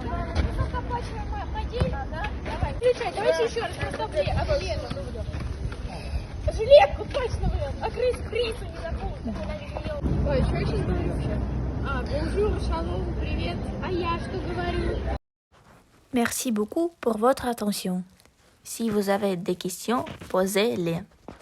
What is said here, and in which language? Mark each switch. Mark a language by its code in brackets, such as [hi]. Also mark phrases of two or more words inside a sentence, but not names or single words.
[ru] Пойди. Давай. Включай, давайте еще раз. Жилетку точно, блин. А Крису не забудь. Ой, что я сейчас говорю вообще? Bonjour, shalom, привет. А я что говорю? [fr] Merci beaucoup pour votre attention. Si vous avez des questions, posez-les.